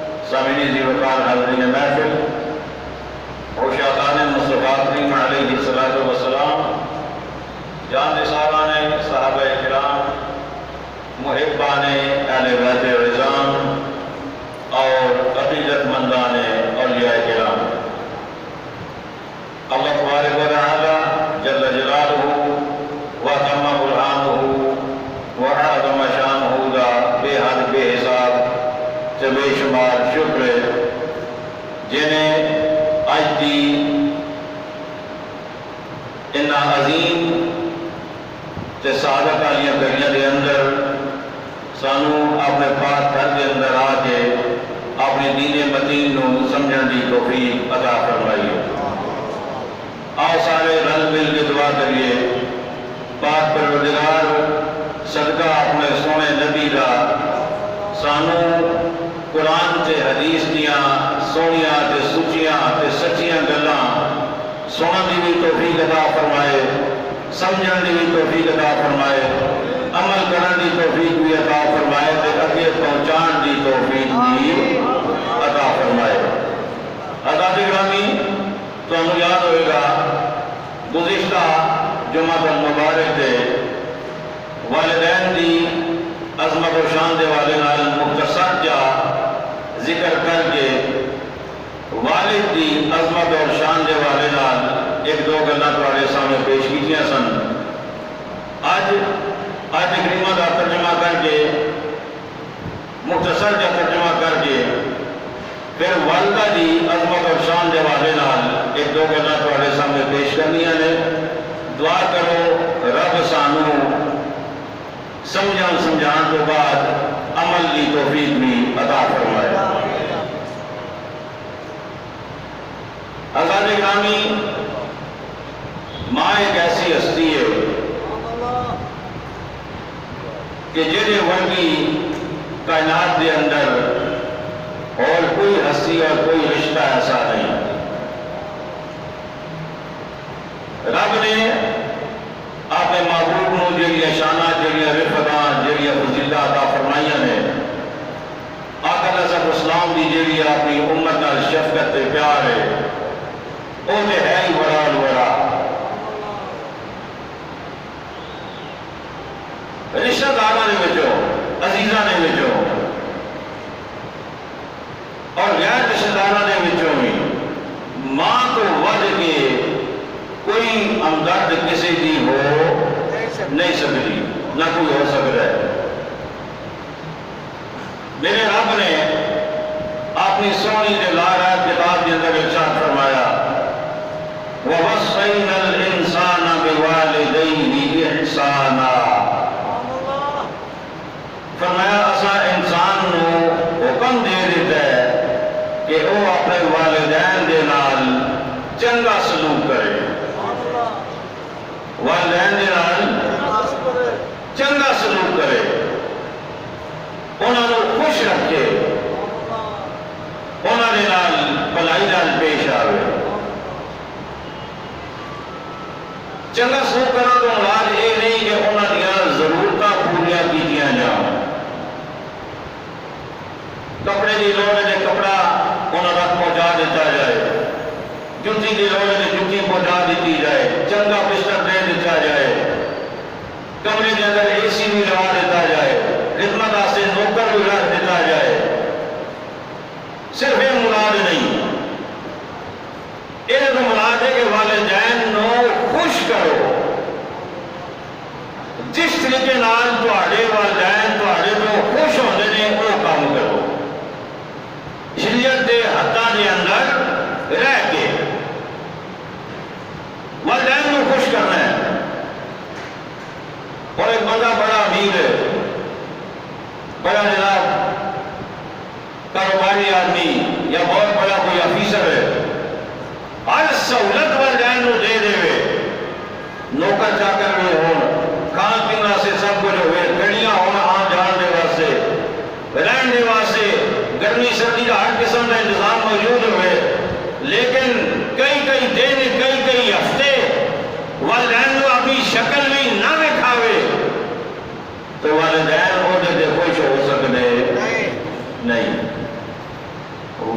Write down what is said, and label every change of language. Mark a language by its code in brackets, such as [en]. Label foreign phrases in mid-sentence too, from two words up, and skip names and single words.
[ur] سامعین ذی وقار حاضرین محفل، عشاقان مصطفیٰ کریم [ar] علیہ الصلوۃ والسلام، [ur] جان نثاران صحابہ کرام، محبان اہل بیت عظام اور عقیدت مندان اولیاء کرام، [ar] اللہ تبارک و تعالی جل جلالہ و تم برہانہ و اعظم شانہ [pa] دا بے حد بے حساب تے بے شمار شکر ہے جنہیں اج دی انہا عظیم تے سعادت والیاں گھڑیاں دے اندر سانو اپنے پاک گھر دے اندر آ کے اپنے دین متین نو سمجھن دی توفیق عطا فرمائی ہے۔ آؤ سارے رل مل کے دعا کریے، پاک پروردگار صدقہ اپنے سونے نبی دا سانو قرآن تے حدیث دیاں سونیاں تے سچیاں تے سچیاں گلاں سنن دی بھی توفیق عطا فرمائے، سمجھن دی بھی توفیق عطا فرمائے، عمل کرن دی توفیق بھی عطا فرمائے تے اگے پہنچان دی توفیق بھی عطا فرمائے۔ حضرات گرامی، تمہیں یاد ہوئے گا گزشتہ جمعہ المبارک دے والدین دی عظمت و شان دے والے نال مختصر جا ذکر کر کے والد دی عظمت اور شان دے والے نال ایک دو گلاں تواڈے سامنے پیش کیتیاں سن۔ اج کریمہ دا ترجمہ کر کے مختصر جا ترجمہ کر کے پھر والدہ دی عظمت اور شان دے والے نال ایک دو گلاں تواڈے سامنے پیش کرنیاں نے۔ دعا کرو رب سانو سمجھان تو بعد عمل کی توفیق بھی عطا فرمائے۔ حضرات گرامی، ماں ایک ایسی ہستی ہے کہ جہے ورگی کائنات دے اندر اور کوئی ہستی اور کوئی رشتہ ایسا نہیں۔ رب نے اپنے محبوب نو جڑیاں شاناں جڑیاں رفتاں جڑیاں فضیلتاں عطا فرمائیاں نے، آقا [ar] علیہ الصلوۃ والسلام [pa] دی جڑی اپنی امت نال شفقت تے پیار ہے، وہ تے ہے ہی بڑا بڑا۔ رشتہ داراں دے وچوں، عزیزاں دے وچوں اور غیر رشتہ داراں دے وچوں بھی ماں تو ود کے کوئی ہمدرد کسی دی ہو نہیں سکتی، نہ کوئی ہو سکتا ہے۔ میرے رب نے اپنی سونی دے لارائب کتاب کے اندر ارشاد فرمایا، [ar] وَوَصَّيْنَا الْإِنسَانَ بِوَالِدَيْهِ إِحْسَانًا، [pa] فرمایا اسا انسان نو حکم دے دیتا ہے کہ وہ اپنے والدین دے نال چنگا سلوک کرے، والدین دے نال چنگا سلوک کرے، انہوں نے خوش رکھے، انہوں نے نال بھلائی نال پیش آوے۔ چنگا سلوک کرنا تو مراد یہ نہیں کہ انہوں نے ضرورتاں پوریاں کیتیاں جاؤ، کپڑے دی لوڑ ہے کپڑا انہوں تک پہنچا دیتا جائے، جُتی دی لوڑ ہے جُتی پہنچا دیتی جائے، چنگا بستر دے دیتا جائے، کمرے کے اندر اے سی بھی لگا دیتا جائے، خدمت واسطے نوکر بھی رکھ دیتا جائے۔ صرف یہ مراد نہیں، یہ تو مراد ہے کہ والدین نو خوش کرو، جس طریقے نال تواڈے والدین تواڈے تو خوش ہوندے نے وہ کام کرو، شریعت دے حداں دے اندر رہ کے والدین کو خوش کرنا ہے۔ اور ایک بندہ بڑا امیر ہے، بڑا جناب کاروباری آدمی یا بہت بڑا کوئی آفیسر ہے، ہر سہولت والدین کو دے دے، نوکر چاکر بھی ہون، کھان پین واسطے سب کچھ ہوئے، گڑیاں ہون آن جان دے واسطے، رہن دے واسطے گرمی سردی کا ہر قسم کا انتظام موجود ہوئے، لیکن کئی دن کئی ہفتے والدین کو اپنی شکل بھی نہ دکھاوے تو والدین وہ دے خوش ہو سکتے نہیں۔